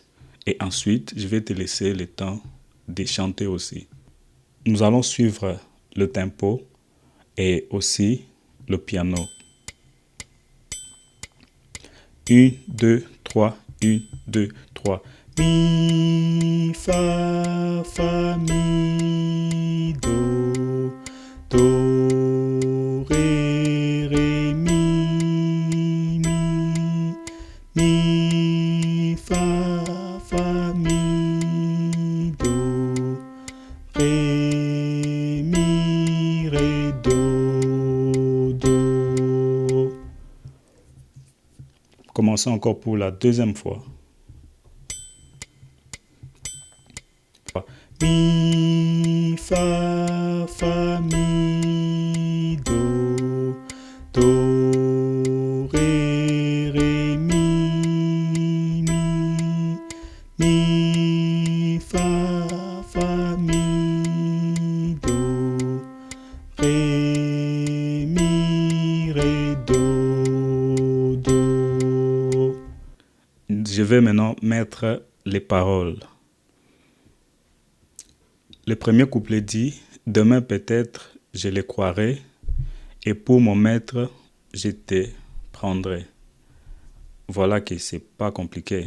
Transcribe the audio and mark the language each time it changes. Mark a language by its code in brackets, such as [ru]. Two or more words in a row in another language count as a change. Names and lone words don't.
[fr] Et ensuite, je vais te laisser le temps de chanter aussi. Nous allons suivre le tempo et aussi le piano. 1, 2, 3, 1, 2, 3. Mi, fa, fa, mi, do, do, ré, mi, mi, fa, mi, do, ré, do. Commençons encore pour la deuxième fois. Mi, fa, mi, do, ré, mi, mi, fa, mi, do, ré, do. Je vais maintenant mettre les paroles. Le premier couplet dit « Demain peut-être je les croirai et pour mon maître je te prendrai ». Voilà que c'est pas compliqué.